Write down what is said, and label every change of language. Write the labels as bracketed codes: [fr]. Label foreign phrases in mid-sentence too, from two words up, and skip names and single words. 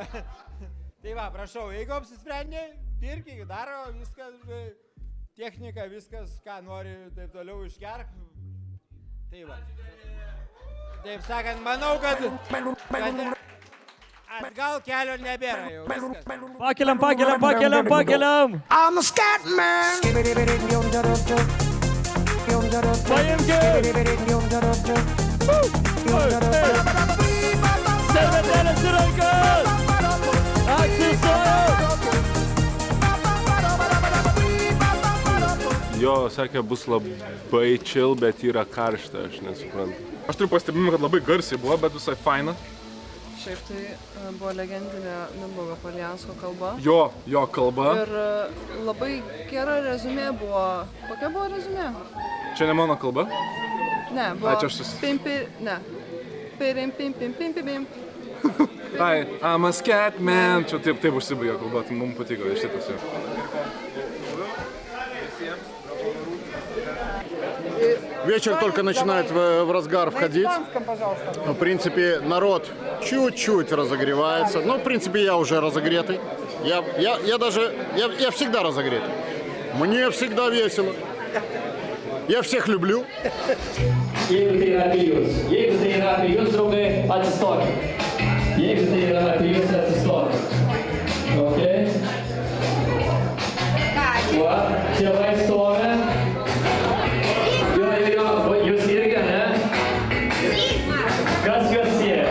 [lt] Tai va, prašau, jeigu apsisprendė, dirbk, daro viskas, technika, viskas, ką nori, taip toliau išgerk. Tai va. Taip sakant, manau, kad atgal kelio nebėra jau. Viskas. Pakeliam! [en] I'm a scat man! [lt] Servetėlės į rankas! Jo, sakė, bus labai chill, bet yra karšta, aš nesuprantu. Aš turiu pastebimą, kad labai garsiai buvo, bet visai faina. Šiaip tai buvo legendinė Mindaugo Poliansko kalba. Jo kalba. Ir labai gera rezumė buvo. Kokia buvo rezumė? Čia ne mano kalba? Ne, buvo... Ai, čia aš Pimpi... Ne. Pirim, pim, pim, pim, pim, pim. Ai, [en] I'm a scat man. [lt] Čia taip užsibaigė kalba, tai mums patiko, iš taip pasijau. [ru] Вечер только начинает в разгар входить. В принципе, народ чуть-чуть разогревается. Ну, в принципе, я уже разогретый. Я всегда разогретый. Мне всегда весело. Я всех люблю. [lt] Jeigu tai yra apie jūs, draugai, atsistokit. Jeigu tai yra apie jūs, atsistokit. Okay? Va, tėvai stovi. Jo, jūs irgi, ne? Kas juos sieja?